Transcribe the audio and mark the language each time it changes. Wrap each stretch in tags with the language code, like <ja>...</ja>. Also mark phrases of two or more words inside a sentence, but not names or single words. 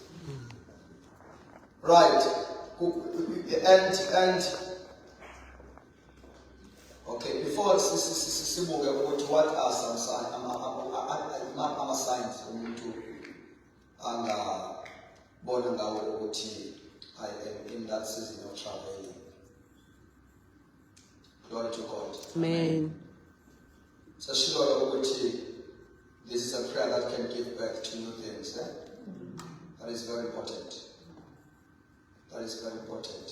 <en>Right. And okay, before what are some signs? I'm a signs for me to</en> <nd>bona ngawo ukuthi</nd> <en>I am in that season of traveling. Glory to God. Amen. So sure ukuthi this is a prayer that can give birth to new things. That is very important. That is very important.</en>